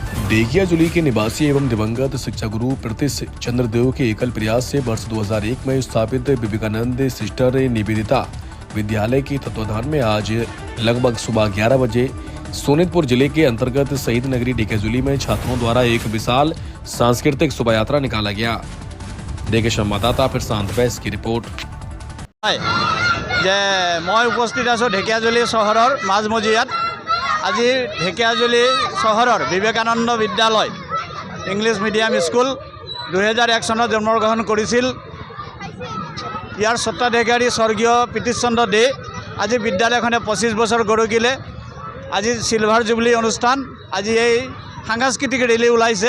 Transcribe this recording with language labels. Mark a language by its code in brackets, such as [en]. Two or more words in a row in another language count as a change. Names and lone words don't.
[hi] डेकियाजुली के निवासी एवं दिवंगत शिक्षा गुरु प्रतिश चंद्रदेव के एकल प्रयास से वर्ष 2001 में स्थापित विवेकानंद सिस्टर निवेदिता विद्यालय के तत्वाधान में आज लगभग सुबह 11 बजे सोनितपुर जिले के अंतर्गत शहीद नगरी डेकियाजुली में छात्रों द्वारा एक विशाल सांस्कृतिक शोभा यात्रा निकाला गया। देखे संवाददाता प्रशांत वैस की रिपोर्ट। [as] মই উপস্থিত আছোঁ ঢেকিয়াজুলি চহৰ মাজমজিয়াত আজি ঢেকিয়াজুলি চহৰৰ বিবেকানন্দ বিদ্যালয় [en] English medium school [as] 2001 চনত জন্মগ্ৰহণ কৰিছিল। ইয়াৰ স্বত্বাধিকাৰী স্বৰ্গীয় প্ৰীতিশ চন্দ্ৰ দে। আজি বিদ্যালয়খনে 25 বছৰ গঢ়কিলে। আজি [en] silver jubilee [as] অনুষ্ঠান, আজি এই সাংস্কৃতিক ৰেলী ওলাইছে।